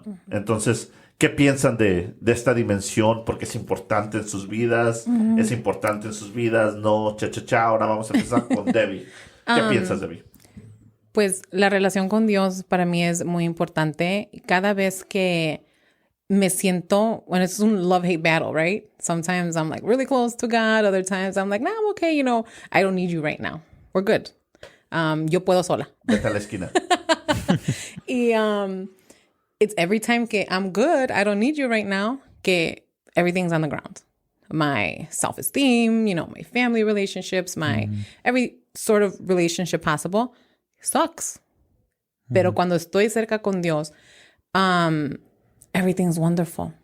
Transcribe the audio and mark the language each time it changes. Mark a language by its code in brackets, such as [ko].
[es] Entonces, ¿qué piensan de esta dimensión? Porque es importante en sus vidas. Es importante en sus vidas. No, ahora vamos a empezar con Debbie. ¿Qué piensas, Debbie? Pues la relación con Dios para mí es muy importante. Cada vez que me siento, [en] when it's [es] un [en] love-hate battle, right? Sometimes I'm like really close to God. Other times I'm like, no, I'm okay. You know, I don't need you right now. We're good. [es] Yo puedo sola. Vete a la esquina. [en] Y it's every time que I'm good, I don't need you right now, que everything's on the ground. My self-esteem, you know, my family relationships, my every sort of relationship possible sucks. [es] Pero cuando estoy cerca con Dios, [en] everything's wonderful.